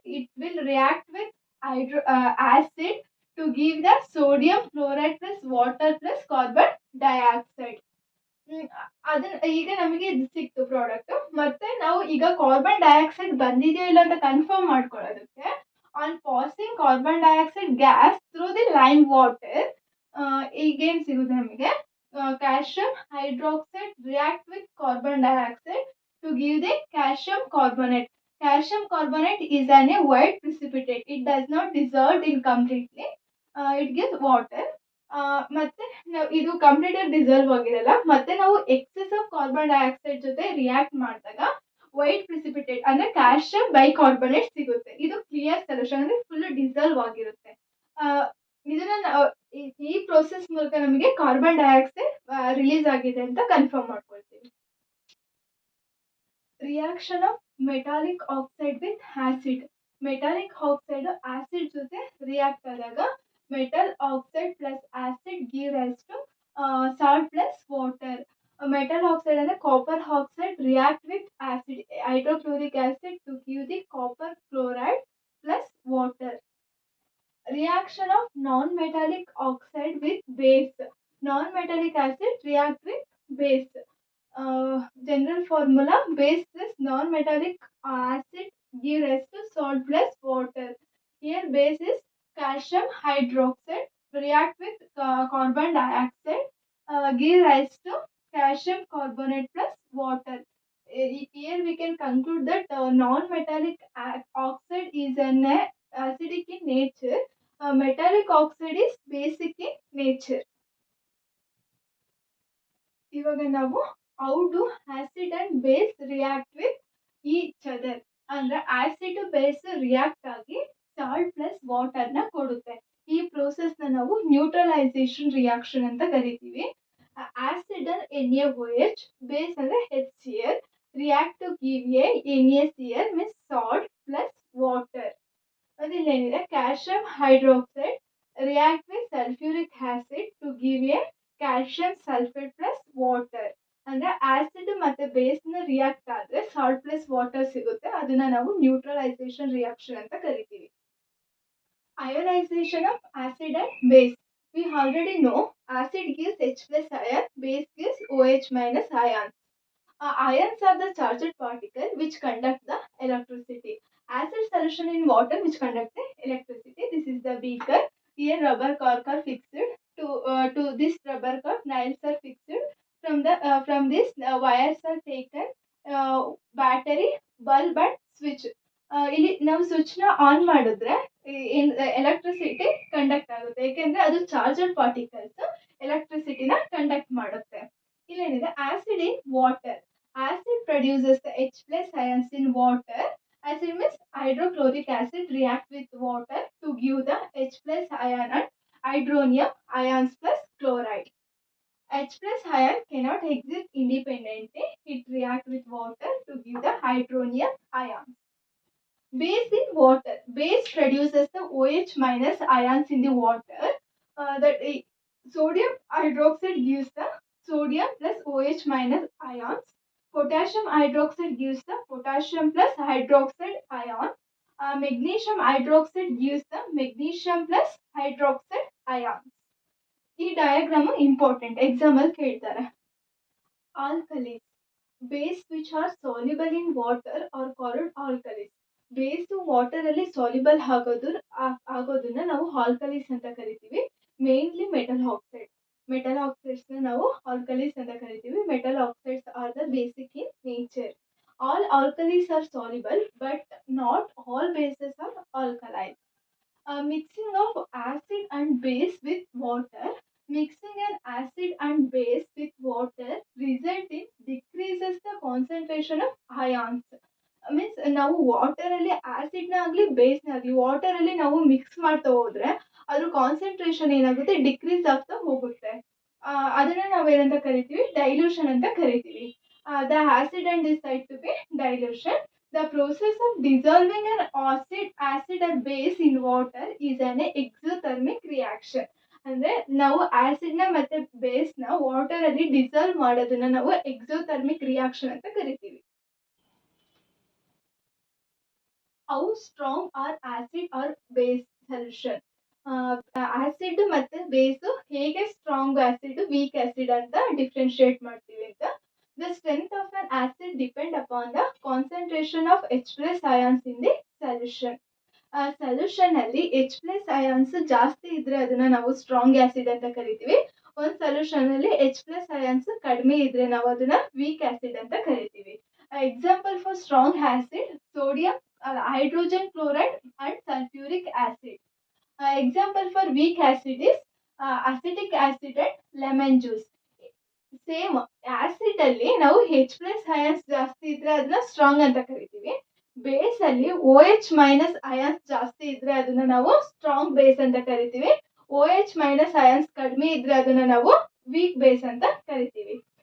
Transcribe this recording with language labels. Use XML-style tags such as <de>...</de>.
<en>It will react with acid to give the sodium chloride plus water plus carbon dioxide.</en> <kn>ಅದನ್ನ ಈಗ ನಮಗೆ ಇದು ಸಿಕ್ತು ಪ್ರಾಡಕ್ಟ್. ಮತ್ತೆ ನಾವು ಈಗ ಕಾರ್ಬನ್ ಡೈಆಕ್ಸೈಡ್ ಬಂದಿದೆಯೋ ಇಲ್ಲ ಅಂತ ಕನ್ಫರ್ಮ್ ಮಾಡ್ಕೊಳ್ಳೋದಕ್ಕೆ</kn> <en>on passing carbon dioxide gas through the lime water</en> <kn>ಈಗೇನ್ ಸಿಗುತ್ತೆ ನಮಗೆ?</kn> <en>Calcium hydroxide react with carbon dioxide to give the calcium carbonate. Calcium carbonate is a white precipitate. It does not dissolve in completely. It gives water.</en> <kn>ಮತ್ತೆ ನಾವು ಇದು complete ಆಗಿ dissolve ಆಗಿರಲ್ಲ. ಮತ್ತೆ ನಾವು</kn> <en>excess of carbon dioxide</en> <kn>ಜೊತೆ react ಮಾಡಿದಾಗ white precipitate ಅಂದ್ರೆ ಕ್ಯಾಲ್ಸಿಯಂ ಬೈಕಾರ್ಬನೇಟ್ ಸಿಗುತ್ತೆ. ಇದು ಕ್ಲಿಯರ್ ಸೊಲ್ಯೂಷನ್ ಅಂದ್ರೆ ಫುಲ್ ಡಿಸಾಲ್ವ್ ಆಗಿರುತ್ತೆ. ಇದನ್ನ ಈ ಪ್ರೋಸೆಸ್ ಮೂಲಕ ನಮಗೆ ಕಾರ್ಬನ್ ಡೈಆಕ್ಸೈಡ್ ರಿಲೀಸ್ ಆಗಿದೆ ಅಂತ ಕನ್ಫರ್ಮ್ ಮಾಡ್ಕೊಳ್ತೀವಿ.</kn> <en>Reaction of metallic oxide with acid.</en> <kn>Metallic oxide acid ಜೊತೆ ರಿಯಾಕ್ಟ್ ಆದಾಗ</kn> <en>metal oxide plus acid give rise to salt plus water. Metal oxide and copper oxide react with acid hydrochloric acid to give the copper chloride plus water. Reaction of non-metallic oxide with base. Non-metallic acid react with base. General formula: base plus non-metallic acid give rise to salt plus water. Here base is calcium hydroxide react with carbon dioxide give rise to calcium carbonate plus water. Here we can conclude that non-metallic oxide is an acidic in nature. Metallic oxide is basic in nature.</en> <kn>ಇವಾಗ ನಾವು</kn> <en>how do acid and base react with each other</en> <kn>ಅಂದ್ರೆ acid base react ಆಗಿ salt plus water ನ ಕೊಡುತ್ತೆ. ಈ process ನ ನಾವು neutralisation reaction ಅಂತ ಕರಿತೀವಿ.</kn> <en>Acid NaOH, base ಅಂದ್ರೆ HCl, react to give NaCl means salt plus water.</en> <kn>ಅದಿಲ್ಲೇನಿದೆ</kn> <en>Calcium hydroxide react with sulphuric acid to give calcium sulphate plus water.</en> <kn>ಅಂದ್ರೆ ಆಸಿಡ್ ಮತ್ತೆ ಬೇಸ್ ನ ರಿಯಾಕ್ಟ್ ಆದ್ರೆ ಸಾಲ್ಟ್ ಪ್ಲಸ್ ವಾಟರ್ ಸಿಗುತ್ತೆ. ಅದನ್ನ ನಾವು ನ್ಯೂಟ್ರಲೈಸೇಷನ್ ರಿಯಾಕ್ಷನ್ ಅಂತ ಕರಿತೀವಿ.</kn> <en>Ionization of acid and base. We already know acid gives H plus ion, base gives OH minus ions. Ions are the charged particle which conduct the electricity. Acid solution in water which conduct the electricity. This is the beaker. Here rubber cork are fixed to this rubber cork. Nails are fixed. From this wires are taken. Battery, bulb and switch.</en> <kn>ಇಲ್ಲಿ ನಾವು switch ನ on ಮಾಡಿದ್ರೆ electricity conduct ಆಗುತ್ತೆ. ಯಾಕೆಂದ್ರೆ ಅದು charger particles ಎಲೆಕ್ಟ್ರಿಸಿಟಿನ conduct ಮಾಡುತ್ತೆ. ಇಲ್ಲೇನಿದೆ</kn> <en>Acid in water. Acid produces the H plus ions in water. Acid means hydrochloric acid react with water to give the H plus ion and hydronium ions plus chloride. H plus ion cannot exist independently. It react with water to give the hydronium ions. Base in water. Base produces the OH minus ions in the water. That sodium hydroxide gives the sodium plus OH minus ions. Potassium hydroxide gives the potassium plus hydroxide ion. Magnesium hydroxide gives the magnesium plus hydroxide ions.</en> <kn>ಈ diagram important, exam ಅಲ್ಲಿ ಕೇಳ್ತಾರೆ.</kn> <en>Alkalis. Base which are soluble in water are called alkalis.</en> <kn>Base ವಾಟರಲ್ಲಿ soluble ಆಗೋದನ್ನ ನಾವು ಆಲ್ಕಲೀಸ್ ಅಂತ ಕರಿತೀವಿ. Mainly metal ಆಕ್ಸೈಡ್ಸ್ನ ನಾವು ಆಲ್ಕಲೀಸ್ ಅಂತ ಕರಿತೀವಿ.</kn> <en>Metal oxides are the basic in nature. All alkalis are soluble but not all bases are alkaline. Mixing of acid and base with water. Mixing an acid and base with water result in decreases the concentration of ions.</en> <kn>Means ನಾವು ವಾಟರಲ್ಲಿ ಆಸಿಡ್ನ ಆಗಲಿ ಬೇಸ್ನ ಆಗಲಿ ವಾಟರಲ್ಲಿ ನಾವು mix ಮಾಡ್ತಾ ಹೋದ್ರೆ ಅದ್ರ concentration ಏನಾಗುತ್ತೆ, decrease ಆಗ್ತಾ ಹೋಗುತ್ತೆ. ಅದನ್ನ ನಾವೇನಂತ ಕರಿತೀವಿ, ಡೈಲ್ಯೂಷನ್ ಅಂತ ಕರಿತೀವಿ.</kn> <en>The acid and decide to be dilution. The process of dissolving an acid or base in water is an exothermic reaction.</en> <kn>ಅಂದ್ರೆ ನಾವು ಆಸಿಡ್ ನ ಮತ್ತೆ ಬೇಸ್ ನ ವಾಟರ್ ಅಲ್ಲಿ ಡಿಸಾಲ್ವ್ ಮಾಡೋದನ್ನ ನಾವು ಎಕ್ಸೋಥರ್ಮಿಕ್ ರಿಯಾಕ್ಷನ್ ಅಂತ ಕರಿತೀವಿ.</kn> <en>How strong are acid or base solution.</en> <kn>Acid ಮತ್ತೆ ಬೇಸ್ ಹೇಗೆ ಸ್ಟ್ರಾಂಗ್ ಆಸಿಡ್ ವೀಕ್ ಆಸಿಡ್ ಅಂತ ಡಿಫ್ರೆನ್ಶಿಯೇಟ್ ಮಾಡ್ತೀವಿ ಅಂತ.</kn> <en>The strength of an acid depend upon the concentration of H plus ions in the solution.</en> <kn>Solution ಅಲ್ಲಿ H plus ions ಜಾಸ್ತಿ ಇದ್ರೆ ಅದನ್ನ ನಾವು ಸ್ಟ್ರಾಂಗ್ ಆಸಿಡ್ ಅಂತ ಕರಿತೀವಿ. ಒಂದು ಸೊಲ್ಯೂಷನ್ ಅಲ್ಲಿ H ಪ್ಲಸ್ ಅಯಾನ್ಸ್ ಕಡಿಮೆ ಇದ್ರೆ ನಾವು ಅದನ್ನ ವೀಕ್ ಆಸಿಡ್ ಅಂತ ಕರಿತೀವಿ.</kn> <en>Example for strong acid sodium, hydrogen chloride and sulfuric acid. Example for weak acid is acetic acid and lemon juice.</en> <kn>Same acid ಅಲ್ಲಿ ನಾವು H ಪ್ಲಸ್ ಅಯಾನ್ಸ್ ಜಾಸ್ತಿ ಇದ್ರೆ ಅದನ್ನ ಸ್ಟ್ರಾಂಗ್ ಅಂತ ಕರಿತೀವಿ. ಬೇಸ್ ಅಲ್ಲಿ OH ಮೈನಸ್ ಅಯಾನ್ಸ್ ಜಾಸ್ತಿ ಇದ್ರೆ ಅದನ್ನ ನಾವು ಸ್ಟ್ರಾಂಗ್ ಬೇಸ್ ಅಂತ ಕರಿತೀವಿ. OH ಮೈನಸ್ ಅಯಾನ್ಸ್ ಕಡಿಮೆ ಇದ್ರೆ ಅದನ್ನ ನಾವು ವೀಕ್ ಬೇಸ್ ಅಂತ ಕರಿತೀವಿ.</kn>